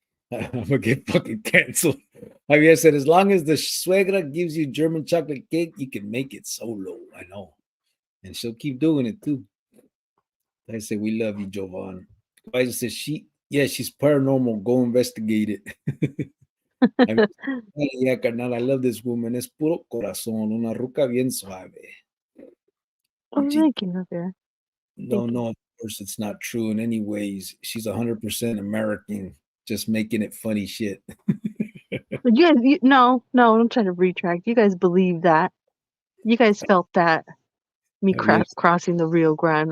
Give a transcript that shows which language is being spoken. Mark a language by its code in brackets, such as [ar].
[en] I'm gonna get fucking canceled. Javier said, "As long as the suegra gives you German chocolate cake, you can make it solo." I know, and she'll keep doing it too. I say, "We love you, Jovan." Liza says, she's paranormal. Go investigate it." Yeah, carnal, I love this woman. [es] Es puro corazón, una ruca bien suave. [en] Oh, thank you, Javier. No, of course it's not true in any ways. She's 100% American, just making it funny shit. No, I'm trying to retract. You guys believe that. You guys felt that. Me crossing the Rio Grande.